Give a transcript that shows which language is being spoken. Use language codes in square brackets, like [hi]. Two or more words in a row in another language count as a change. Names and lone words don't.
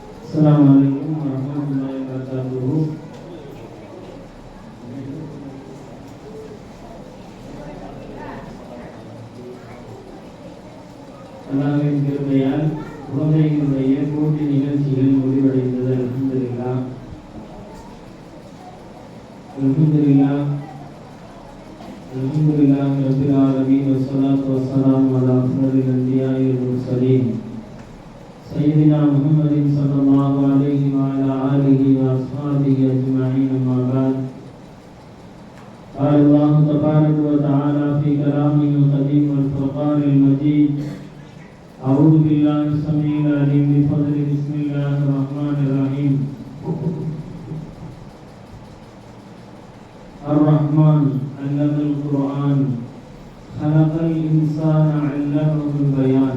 [ar] السلام عليكم ورحمة الله وبركاته. [ta] அல்லாஹ்வின் கிருபையால் குழந்தைகளுடைய போட்டி நிகழ்ச்சிகள் முடிவடைந்தது. [ar] الحمد لله الحمد لله الحمد لله رب العالمين والصلاة والسلام على أفضل الأنبياء والمرسلين سيدنا محمد صلى الله عليه وعلى آله وأصحابه أجمعين. أما بعد. قال الله تبارك وتعالى في كلامه القديم والفرقان المجيد: أعوذ بالله السميع العليم بفضل بسم الله الرحمن الرحيم. الرحمن علم القرآن خلق الإنسان علمه البيان.